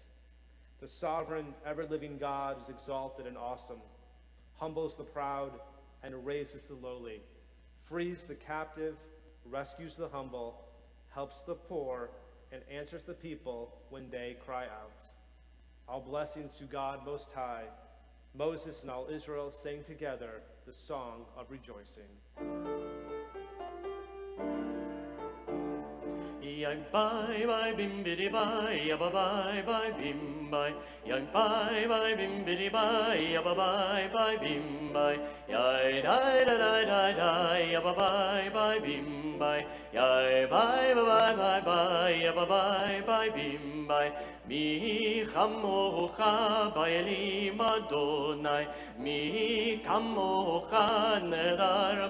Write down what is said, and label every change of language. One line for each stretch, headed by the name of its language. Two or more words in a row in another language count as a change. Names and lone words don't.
English: The sovereign, ever-living God is exalted and awesome, humbles the proud, and raises the lowly, frees the captive, rescues the humble, helps the poor, and answers the people when they cry out. All blessings to God Most High. Moses and all Israel sang together the song of rejoicing. Yang bye bye bim bidi bye, yabba bye bye bim bye. Yang bye bye bim bidi bye, yabba bye bye bim bye. Yai die da die die die, yabba bye bye bim bye. Yai bye bye bye bye, yabba bye bye bim bye.
Hebrew: מי כמוכה באלים אדוני מי כמוכה נאדר